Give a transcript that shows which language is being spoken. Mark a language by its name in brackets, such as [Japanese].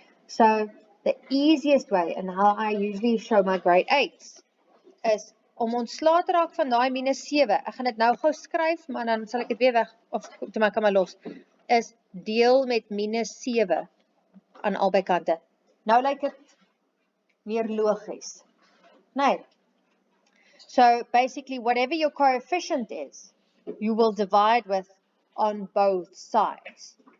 [English] So, the easiest way, and how I usually show my grade 8s, is [Afrikaans] om ontslae te raak van daai minus 7, ek gaan dit nou gou skryf, maar dan sal ek dit weer weg, of toe maak ek maar los, is deel met minus 7 aan albei kante. Nou lyk dit meer logies. Nee. [English] So basically, whatever your coefficient is, you will divide with on both sides.